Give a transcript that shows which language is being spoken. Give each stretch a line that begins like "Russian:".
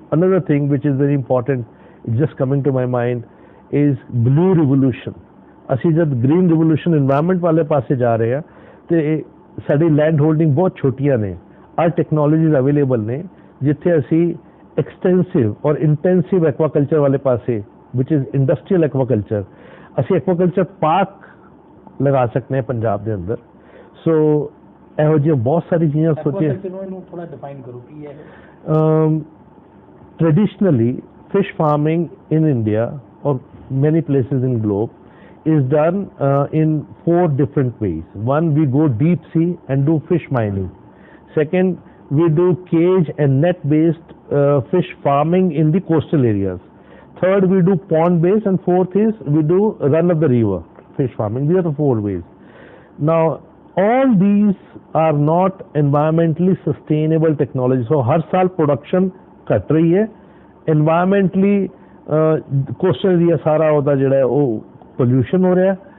English: Another thing which is very important, it's just coming to my mind, is blue revolution.
Punjabi: ਅਸੀਂ ਜਦ green revolution environment ਵਾਲੇ ਪਾਸੇ ਜਾ ਰਹੇ ਆ ਤੇ ਸਾਡੀ ਲੈਂਡ ਹੋਲਡਿੰਗ ਬਹੁਤ ਛੋਟੀਆਂ ਨੇ, ਆਰ ਟੈਕਨੋਲੋਜੀਜ਼ ਅਵੇਲੇਬਲ ਨੇ ਜਿੱਥੇ ਅਸੀਂ ਐਕਸਟੈਂਸਿਵ ਔਰ ਇੰਟੈਂਸਿਵ ਐਕਵਾਕਲਚਰ ਵਾਲੇ ਪਾਸੇ
English: ਵਿਚ is industrial aquaculture,
Punjabi: ਅਸੀਂ ਐਕਵਾਕਲਚਰ ਪਾਰਕ ਲਗਾ ਸਕਦੇ ਹਾਂ ਪੰਜਾਬ ਦੇ ਅੰਦਰ. ਸੋ ਇਹੋ ਜਿਹੀਆਂ ਬਹੁਤ ਸਾਰੀ ਚੀਜ਼ਾਂ ਸੋਚੀਏ. ਇਹਨੂੰ ਥੋੜਾ ਡਿਫਾਈਨ ਕਰੋ ਕੀ ਹੈ.
English: Traditionally, fish farming in India or many places in globe is done in 4 different ways. One, we go deep sea and do fish mining. Second, we do cage and net based fish farming in the coastal areas. Third, we do pond based, and fourth is we do run of the river fish farming. These are the 4 ways. Now all these are not environmentally sustainable technology.
Hindi: So har saal production घट रही है, environmentally coastal area सारा होता जड़ा है वो pollution हो रहा है.